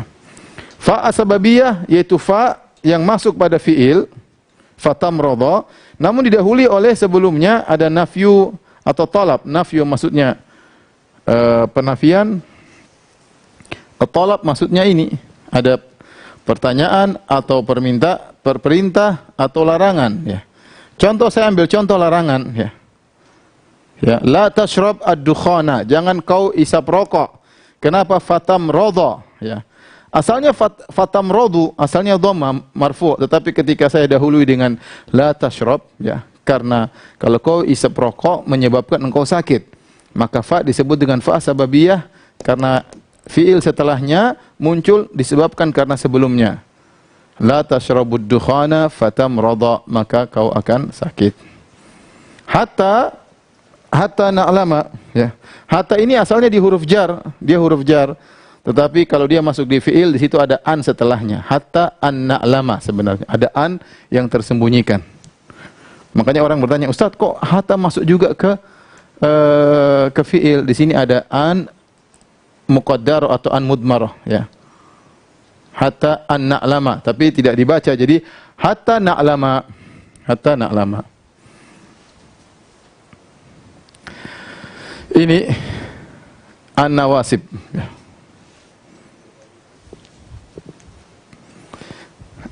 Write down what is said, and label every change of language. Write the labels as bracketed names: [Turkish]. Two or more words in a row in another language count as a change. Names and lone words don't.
[Arabic] فاء السببية [Indonesian] yaitu fa yang masuk pada fiil, fatamradha, namun didahului oleh sebelumnya ada nafyu atau talab. Nafyu maksudnya penafian, talab maksudnya ini ada pertanyaan atau perintah atau larangan, ya. Contoh, saya ambil contoh larangan, ya. Ya, [Arabic] لا تشرب الدخان, [Indonesian] jangan kau isap rokok. Kenapa? Fatamradha, ya. Asalnya fatamradu, asalnya [Arabic] ضمة مرفوع', [Indonesian] tetapi ketika saya dahului dengan [Arabic] لا تشرب, [Indonesian] ya, karena kalau kau isap rokok menyebabkan engkau sakit, maka fa disebut dengan [Arabic] فاء سببية [Indonesian] karena fiil setelahnya muncul disebabkan karena sebelumnya. [Arabic] لا تشرب الدخان فتمرض, [Indonesian] maka kau akan sakit. [Arabic] حتى نعلم, ya. [Indonesian] Hatta ini asalnya di huruf jar, dia huruf jar. Tetapi kalau dia masuk di fiil, di situ ada an setelahnya. [Arabic] حتى أن نعلم [Indonesian] sebenarnya. Ada an yang tersembunyikan. Makanya orang bertanya, Ustaz, kok hatta masuk juga ke fiil? Di sini ada [Arabic] أن مقدر [Indonesian] atau [Arabic] أن مضمرة, [Indonesian] ya. [Arabic] حتى أن نعلم, [Indonesian] tapi tidak dibaca, jadi [Arabic] حتى نعلم. حتى نعلم. Ini النواصب, ya.